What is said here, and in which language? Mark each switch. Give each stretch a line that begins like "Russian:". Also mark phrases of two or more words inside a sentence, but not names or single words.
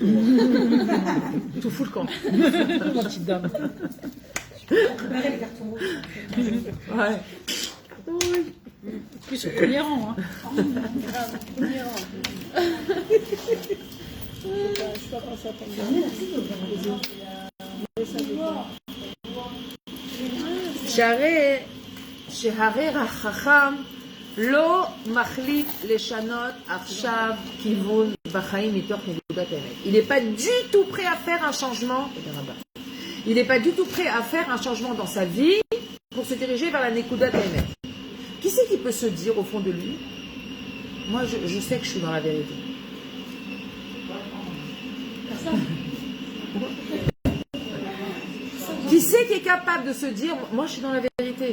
French: Tout fout le camp. Petite dame. Préparez les cartons rouges. Ouais. Oui. Plus c'est le premier rang. Premier rang. Je sais pas quand ça tombe.
Hebrew: שהרי החכם לא מחליט לשנות עכשיו כיוון בחיים מתוך נקודת האמת.
French: Il n'est pas du tout prêt à faire un changement. Il n'est pas du tout prêt à faire un changement dans sa vie pour se diriger vers la
Hebrew: נקודת האמת.
French: Qui c'est qui peut se dire au fond de lui, moi je sais que je suis dans la vérité? Qui c'est qui est capable de se dire, moi je suis dans la vérité?